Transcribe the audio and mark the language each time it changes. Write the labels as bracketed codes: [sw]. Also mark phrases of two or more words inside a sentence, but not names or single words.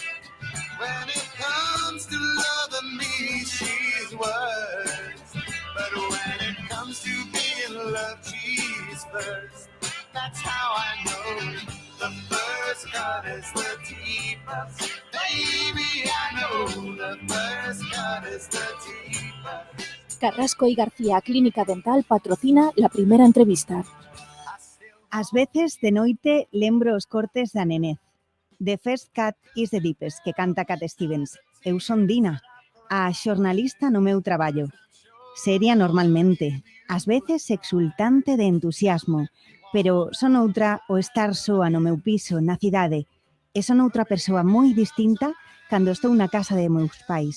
[en] When it comes to loving me, she's worse. But when it comes to being loved, she's first. That's how I know the first cut is the deepest. Baby, I know the first cut is the deepest. [es] Carrasco y García Clínica Dental patrocina la primera entrevista. [gl] Ás veces de noite lembro os cortes da nenez. [en] The First Cut is the Deepest, [gl] que canta Cat Stevens. Eu son Dina, a xornalista no meu traballo. Seria normalmente, ás veces exultante de entusiasmo, pero son outra o estar soa no meu piso, na cidade, e son outra persoa moi distinta cando estou na casa de meus pais.